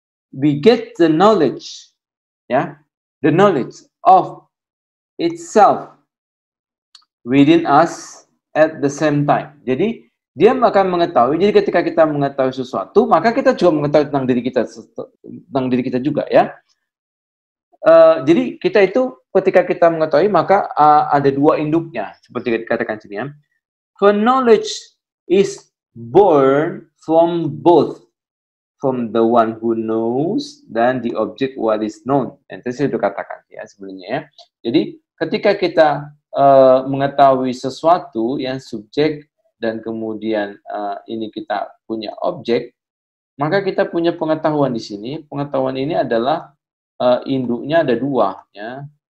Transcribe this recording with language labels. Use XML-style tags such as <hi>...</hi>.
<en>Beget the knowledge ya, the knowledge of itself within us at the same time.</en> <id>Jadi dia akan mengetahui, jadi ketika kita mengetahui sesuatu, maka kita juga mengetahui tentang diri kita juga ya. Jadi kita itu ketika kita mengetahui, maka ada dua induknya, seperti dikatakan sini ya.</id> <en>For knowledge is born from both, from the one who knows</en> <id>dan</id> <en>the object what is known.</en> <id>Dan itu saya sudah katakan ya sebelumnya ya. Jadi ketika kita mengetahui sesuatu yang subjek dan kemudian ini kita punya objek, maka kita punya pengetahuan di sini. Pengetahuan ini adalah induknya ada dua ya.</id>